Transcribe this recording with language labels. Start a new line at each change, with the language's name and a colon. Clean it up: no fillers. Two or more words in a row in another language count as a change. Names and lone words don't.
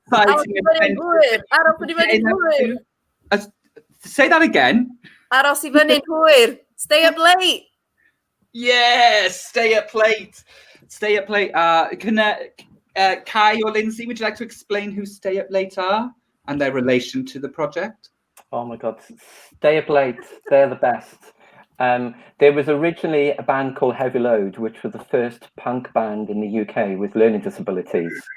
English: Say that again.
Welsh: Aros I fyny'n hwyr.
English: Stay up late. Yes, stay up late. Stay up late. Kai or Lindsay, would you like to explain who Stay Up Late are and their relation to the project? Oh my God, Stay Up Late, they're the best. There was originally a band called Heavy Load, which was the first punk band in the UK with learning disabilities.